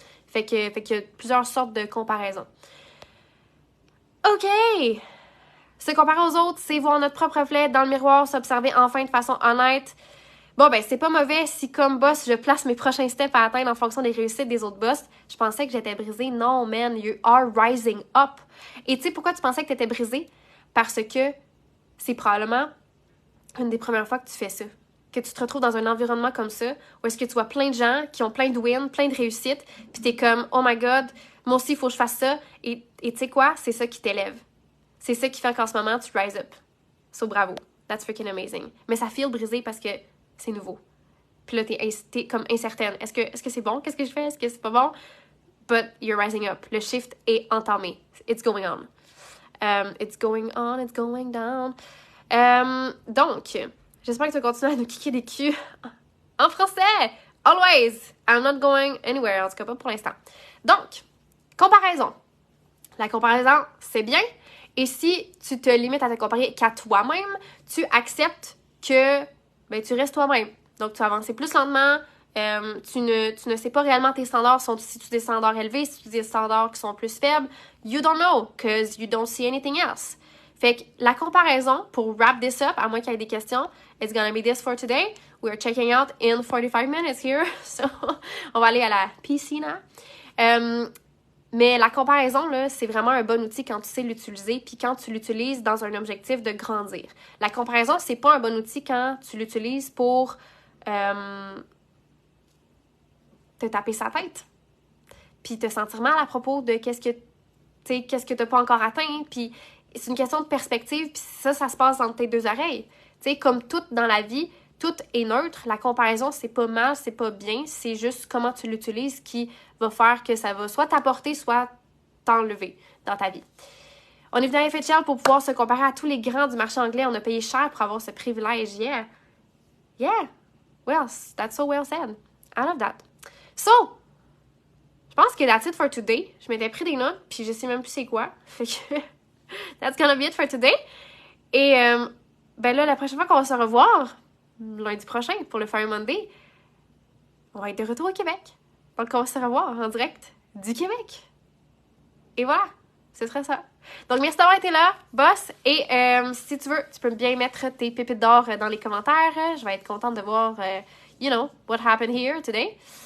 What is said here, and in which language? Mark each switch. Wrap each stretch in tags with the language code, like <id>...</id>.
<fr>Fait qu'il y a plusieurs sortes de comparaisons. OK! Se comparer aux autres, c'est voir notre propre reflet dans le miroir, s'observer enfin de façon honnête. Bon, ben, c'est pas mauvais si, comme boss, je place mes prochains steps à atteindre en fonction des réussites des autres boss. Je pensais que j'étais brisée.</fr> <en>Non, man, you are rising up.</en> <fr>Et tu sais pourquoi tu pensais que t'étais brisée? Parce que c'est probablement une des premières fois que tu fais ça. Que tu te retrouves dans un environnement comme ça, où est-ce que tu vois plein de gens qui ont plein de wins, plein de réussites, puis t'es comme,</fr> <en>oh my god,</en> <fr>moi aussi, il faut que je fasse ça. Et tu sais quoi? C'est ça qui t'élève. C'est ça qui fait qu'en ce moment, tu</fr> <en>rise up. So, bravo. That's freaking amazing.</en> <fr>Mais ça feel brisé parce que c'est nouveau. Puis là, t'es comme incertaine. Est-ce que c'est bon? Qu'est-ce que je fais? Est-ce que c'est pas bon?</fr> <en>But you're rising up.</en> <fr>Le shift est entamé.</fr> <en>It's going on. It's going on, it's going down.</en> <fr>Donc, j'espère que tu vas continuer à nous kicker des culs en français.</fr> <en>Always. I'm not going anywhere.</en> <fr>En tout cas, pas pour l'instant. Donc, comparaison. La comparaison, c'est bien. Et si tu te limites à te comparer qu'à toi-même, tu acceptes que ben, tu restes toi-même. Donc, tu vas avancer plus lentement. Tu ne sais pas réellement tes standards. Si tu as des standards élevés, si tu as des standards qui sont plus faibles,</fr> <en>you don't know, because you don't see anything else.</en> <fr>Fait que la comparaison, pour</fr> <en>wrap this up,</en> <fr>à moins qu'il y ait des questions,</fr> <en>it's gonna be this for today. We're checking out in 45 minutes here.</en> <fr>So, on va aller à la piscina. Mais la comparaison, là, c'est vraiment un bon outil quand tu sais l'utiliser, puis quand tu l'utilises dans un objectif de grandir. La comparaison, c'est pas un bon outil quand tu l'utilises pour te taper sa tête, puis te sentir mal à propos de qu'est-ce que t'as pas encore atteint, puis c'est une question de perspective, puis ça se passe entre tes deux oreilles. Tu sais, comme tout dans la vie, tout est neutre. La comparaison, c'est pas mal, c'est pas bien. C'est juste comment tu l'utilises qui va faire que ça va soit t'apporter, soit t'enlever dans ta vie. On est venu à FHL pour pouvoir se comparer à tous les grands du marché anglais. On a payé cher pour avoir ce privilège.</fr> <en>Yeah. Yeah. Well, that's so well said. I love that. So,</en> <fr>je pense que</fr> <en>that's it for today.</en> <fr>Je m'étais pris des notes, puis je sais même plus c'est quoi.</fr> <en>Fait que that's gonna be it for today.</en> <fr>Et ben là, la prochaine fois qu'on va se revoir, lundi prochain, pour le Fire Monday, on va être de retour au Québec. Donc, on va se revoir en direct du Québec. Et voilà, ce serait ça. Donc, merci d'avoir été là, boss. Et si tu veux, tu peux bien mettre tes pépites d'or dans les commentaires. Je vais être contente de voir,</fr> <en>you know, what happened here today.</en>